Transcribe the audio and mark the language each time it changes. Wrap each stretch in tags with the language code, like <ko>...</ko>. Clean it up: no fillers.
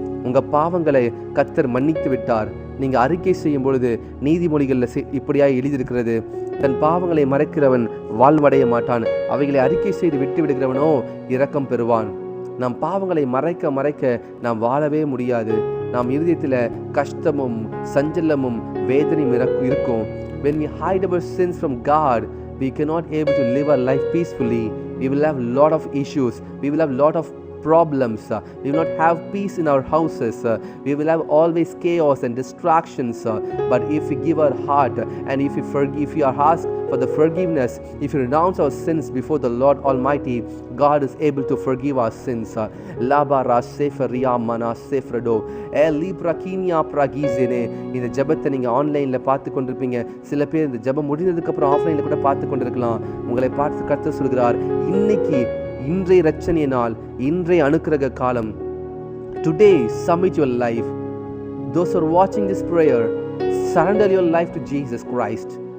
<ta>உங்கள் பாவங்களை கர்த்தர் மன்னித்து விட்டார். நீங்கள் அறிக்கை செய்யும் பொழுது நீதிமொழிகளில் இப்படியாக எழுதியிருக்கிறது, தன் பாவங்களை மறைக்கிறவன் வாழ்வடைய மாட்டான், அவைகளை அறிக்கை செய்து விட்டு விடுகிறவனோ இரக்கம் பெறுவான். நம் பாவங்களை மறைக்க நாம் வாழவே முடியாது. நாம் இருதயத்தில் கஷ்டமும் சஞ்சலமும் வேதனையும் இருக்கும்.</ta> <en>When we hide our sins from God, we cannot able to live our life peacefully. We will have lot of issues. We will have lot of problems. We will not have peace in our houses. We will have always chaos and distractions. But if we give our heart and if we are asked for the forgiveness, if we renounce our sins before the Lord Almighty, God is able to forgive our sins. Labara seferia mana sefredo libra kinya pragizene.</en> <ta>இந்த ஜெபத்தை நீங்க ஆன்லைன்ல பார்த்து கொண்டிருப்பீங்க. சில பேர் இந்த ஜெபம் முடிந்ததுக்கு அப்புறம் ஆஃப்லைன்ல கூட பார்த்து கொண்டிருக்கலாம். உங்களை பார்த்து கர்த்தர் சொல்கிறார், இன்னைக்கு இன்றைய ரட்சணிய நாள், இன்றைய அனுக்கிரக காலம்.</ta> <en>Today submit your life. Those who are watching this prayer, surrender your life to Jesus Christ.</en>